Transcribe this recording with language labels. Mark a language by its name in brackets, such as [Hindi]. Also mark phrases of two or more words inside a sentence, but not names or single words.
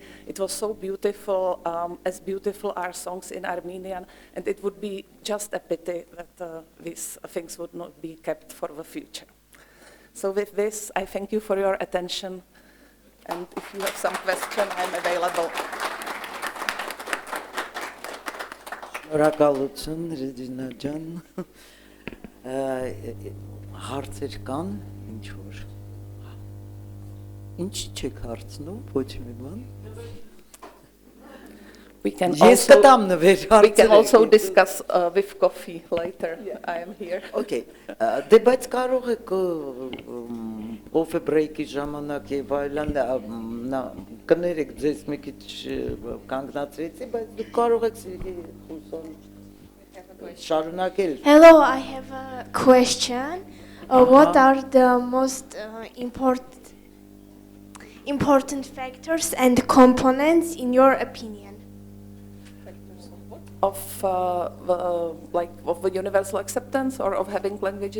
[English] It was so beautiful, as beautiful are songs in Armenian, and it would be just a pity that these things would not be kept for the future. So with this, I thank you for your attention, and if you have some question, I'm available. [Armenian] Շնորհակալություն Ռեջինա ջան, հարցեր կան, ինչ որ, ինչ չեք հարցնում, ոչ մի բան։ [English] We can also discuss with coffee later. Yeah. I am here. [Armenian] Okay. Դե բայց կարող եք [English] coffee break- [Armenian] ի ժամանակ եւ այլն կներեք ձեզ մի քիչ կանգնացրեցի, բայց դուք կարող եք շարունակել։ [English] Hello, I have a question. What are the most important factors and components in your opinion? Of the universal acceptance, or of having languages